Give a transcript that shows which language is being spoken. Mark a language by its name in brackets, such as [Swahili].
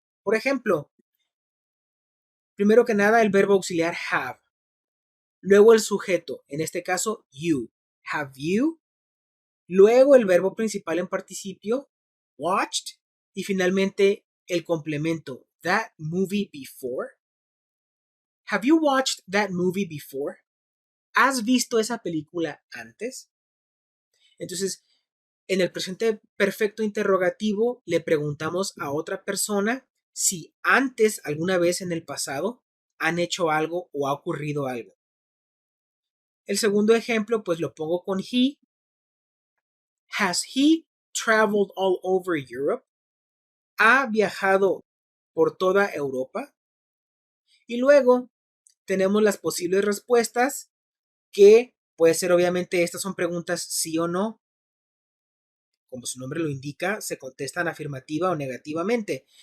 [Spanish] Por ejemplo, primero que nada el verbo auxiliar have, luego el sujeto, en este caso you, [English] have you, [Spanish] luego el verbo principal en participio, watched, y finalmente el complemento, [English] that movie before. Have you watched that movie before? [Spanish] ¿Has visto esa película antes? Entonces, en el presente perfecto interrogativo le preguntamos a otra persona si antes, alguna vez en el pasado, han hecho algo o ha ocurrido algo. El segundo ejemplo, pues lo pongo con he. [English] Has he traveled all over Europe? [Spanish] ¿Ha viajado por toda Europa? Y luego tenemos las posibles respuestas, que puede ser obviamente, estas son preguntas sí o no. Como su nombre lo indica, se contestan afirmativa o negativamente.